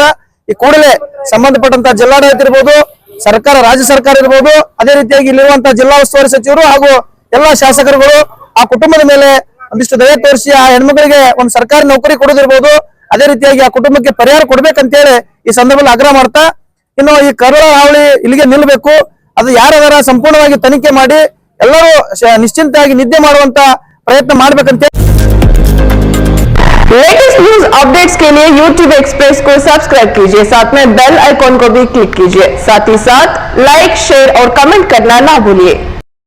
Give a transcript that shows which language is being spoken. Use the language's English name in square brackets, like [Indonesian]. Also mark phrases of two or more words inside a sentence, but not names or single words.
[Kannada] ಈ ಕೂಡಲೇ ಸಂಬಂಧಪಟ್ಟಂತ ಜಿಲ್ಲಾಡಳಿತ ಇರ್ಬೋದು, ಸರ್ಕಾರ, ರಾಜ್ಯ ಸರ್ಕಾರ ಇರ್ಬೋದು, ಅದೇ ರೀತಿಯಾಗಿ ಇಲ್ಲಿರುವಂತಹ ಜಿಲ್ಲಾ ಉಸ್ತುವಾರಿ ಸಚಿವರು ಹಾಗೂ ಎಲ್ಲಾ ಶಾಸಕರುಗಳು ಆ ಕುಟುಂಬದ ಮೇಲೆ ಒಂದಿಷ್ಟು ದಯ ತೋರಿಸಿ ಆ ಹೆಣ್ಮಕ್ಳಿಗೆ ಒಂದು ಸರ್ಕಾರಿ ನೌಕರಿ ಕೊಡೋದಿರ್ಬೋದು, ಅದೇ ರೀತಿಯಾಗಿ ಆ ಕುಟುಂಬಕ್ಕೆ ಪರಿಹಾರ ಕೊಡ್ಬೇಕಂತೇಳಿ ಈ ಸಂದರ್ಭದಲ್ಲಿ ಆಗ್ರಹ ಮಾಡ್ತಾ, ಇನ್ನು ಈ ಕಳ್ಳರ ಹಾವಳಿ ಇಲ್ಲಿಗೆ ನಿಲ್ಲಬೇಕು. ಅದು ಯಾರಾದಾರ ಸಂಪೂರ್ಣವಾಗಿ ತನಿಖೆ ಮಾಡಿ ಎಲ್ಲರೂ ನಿಶ್ಚಿಂತೆಯಾಗಿ ನಿದ್ದೆ ಮಾಡುವಂತ ಪ್ರಯತ್ನ ಮಾಡ್ಬೇಕಂತ [English] latest news updates [Hindi] के लिए YouTube एक्सप्रेस को सब्सक्राइब कीजिए, साथ में [English] bell icon [Hindi] को भी क्लिक कीजिए। साथ ही साथ [English] like, share [Hindi] और कमेंट करना ना भूलिए।